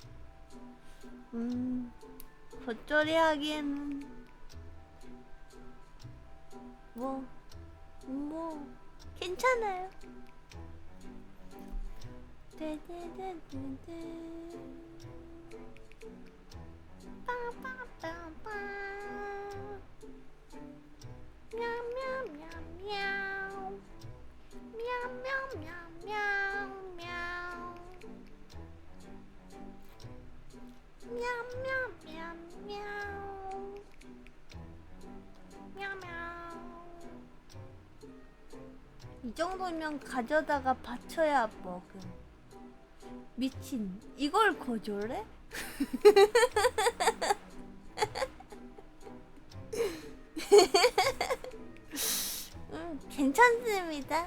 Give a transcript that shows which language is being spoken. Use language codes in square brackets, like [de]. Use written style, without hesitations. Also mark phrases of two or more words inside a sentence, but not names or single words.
[ko] 겉절이 하기에는 뭐 괜찮아요. 빠빠빠빠 мяу-мяу-мяу-мяу мяу-мяу-мяу-мяу-мяу мяу-мяу-мяу-мяу мяу-мяu. 이 정도면 가져다가 받쳐야 먹음. 미친. 이걸 거절해? 괜찮습니다.